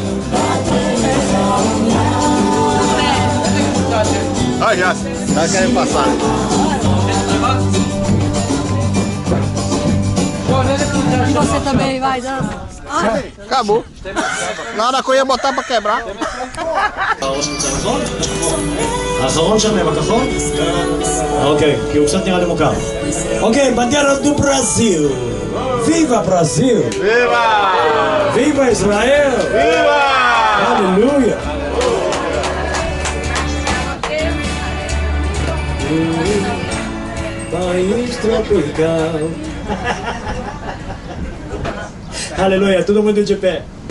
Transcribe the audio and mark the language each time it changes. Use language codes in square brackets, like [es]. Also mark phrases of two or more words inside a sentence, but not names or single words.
[pt] Ah, já, tá querendo passar. E você também vai dançar. Acabou. Na hora que eu ia botar pra quebrar. [he] האחרון שם עם הכחול? אוקיי, כי הוא קצת נראה לי מוכר. [pt] Okay, bandeira do Brasil. Viva Brasil. Viva! [he] ויבה ישראל! ויבה! הללויה! [pt] País tropical. Aleluia, todo mundo de pé.